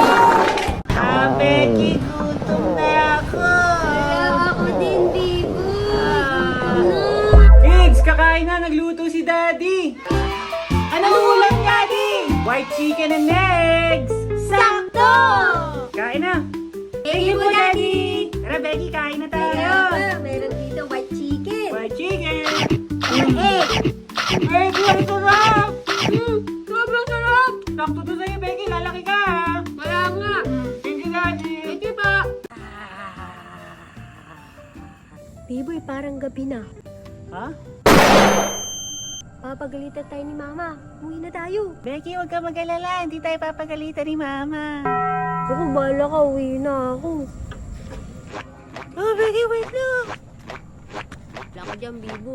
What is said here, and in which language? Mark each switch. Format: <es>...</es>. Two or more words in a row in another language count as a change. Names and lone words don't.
<tl>Becky, gutom na ako. Ako din, B-boy. Kids, kakain na. Nagluto si Daddy. Anong ulam, Daddy?</tl> <en>White chicken and eggs.</en> <tl>Sakto! Kain na.</tl> <en>Thank you, Daddy.</en> <tl>Tara, Becky, kain na tayo. Kaya pa, meron dito</tl> <en>white chicken. White chicken. Egg.</en> <tl>Becky, ang sarap. Sobrang sarap. Sakto to sa'yo, Becky. Lalaki ka, ha? Wala nga.</tl> <en>Thank you, Daddy. Thank you pa. B-boy,</en> <tl>parang gabi na. Ha? Papagalitan tayo ni Mama. Uwi na tayo. Becky, huwag ka mag-alala. Hindi tayo papagalitan ni Mama. Ako, bala ka. Uwi na ako. Oh, Becky, wait lang. Wala ka dyan, B-boy.</tl>